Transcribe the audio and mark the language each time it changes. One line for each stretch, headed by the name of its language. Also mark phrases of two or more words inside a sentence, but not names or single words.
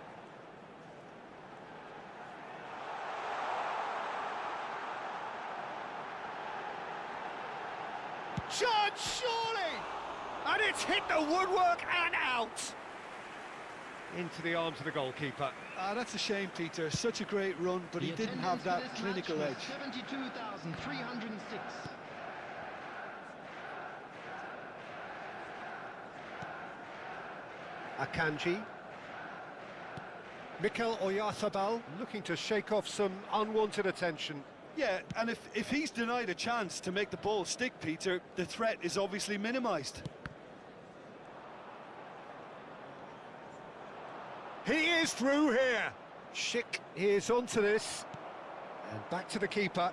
English: Chance, surely! And it's hit the woodwork and out! Into the arms of the goalkeeper. That's a shame, Peter. Such a great run, but he didn't have that clinical edge. 72,306. Akanji. Mikel Oyarzabal looking to shake off some unwanted attention. Yeah, and if he's denied a chance to make the ball stick, Peter, the threat is obviously minimised. He is through here. Schick is onto this. And back to the keeper.